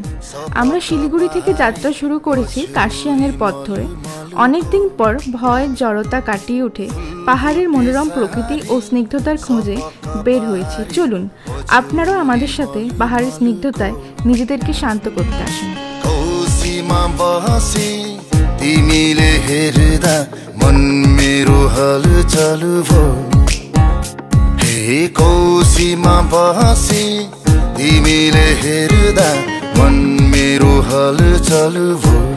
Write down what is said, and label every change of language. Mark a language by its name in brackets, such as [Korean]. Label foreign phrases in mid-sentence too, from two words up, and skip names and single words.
[Bangla] আমরা শিলিগুড়ি থেকে যাত্রা শুরু করেছি কার্শিয়াংয়ের পথ ধরে। অনেকদিন পর ভয় জড়তা কাটিয়ে উঠে পাহাড়ের মনোরম প্রকৃতি ও স্নিগ্ধতার খোঁজে বের হয়েছি। চলুন আপনারাও আমাদের সাথে পাহাড়ের স্নিগ্ধতায় নিজেদেরকে শান্ত করতে আসুন। [Nepali] तिमीले हेर्दा मन मेरो हलचल भो, हे कौसीमा बसी तिमीले हेर्दा मन मेरो हलचल भो।